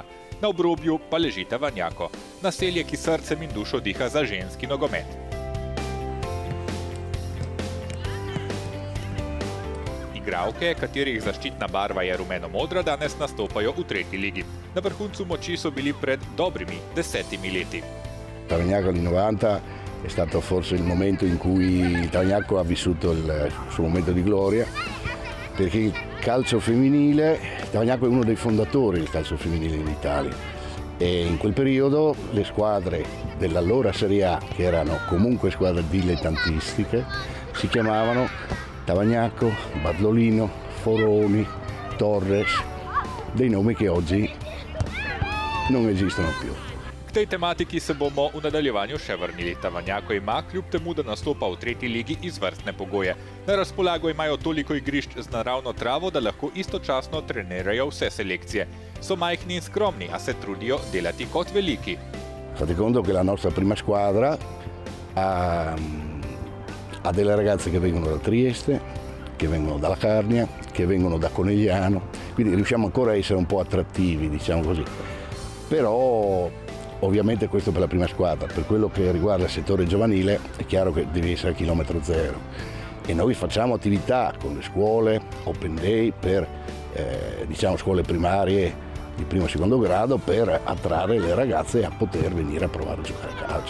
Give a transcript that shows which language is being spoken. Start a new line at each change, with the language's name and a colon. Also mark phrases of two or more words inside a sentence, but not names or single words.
Slovenian: Na obrobju pa leži Tavanjako, naselje, ki srcem in dušo diha za ženski nogomet. Igralke, katerih zaščitna barva je rumeno-modra, danes nastopajo v 3. ligi. Na vrhuncu moči so bili pred dobrimi 10 leti.
Italian: Tavanjako di 90 è stato forse il momento in cui Tavanjako ha vissuto il suo momento di gloria, perché il calcio femminile, Tavanjako è uno dei fondatori del calcio femminile in Italia. E in quel periodo le squadre dell'allora Serie A, che erano comunque squadre dilettantistiche, si chiamavano Tavagnacco, Badlolino, Foroni, Torres, dei nomi che oggi non esistono più.
Slovenian: K tej tematiki se bomo v nadaljevanju še vrnili. Tavajnjako ima, kljub temu, da nastopa v tretji ligi, izvrstne pogoje. Na razpolago imajo toliko igrišč z naravno travo, da lahko istočasno trenirajo vse selekcije. So majhni in skromni, a se trudijo delati kot veliki.
Italian: Fate conto che la nostra prima squadra ha delle ragazze che vengono da Trieste, che vengono dalla Carnia, che vengono da Conegliano, quindi riusciamo ancora a essere un po' attrattivi, diciamo così. Però ovviamente questo per la prima squadra, per quello che riguarda il settore giovanile è chiaro che devi essere a chilometro zero e noi facciamo attività con le scuole,
English: open day
Italian: per diciamo scuole primarie di primo e secondo grado per attrarre le ragazze a poter venire a provare a giocare a calcio.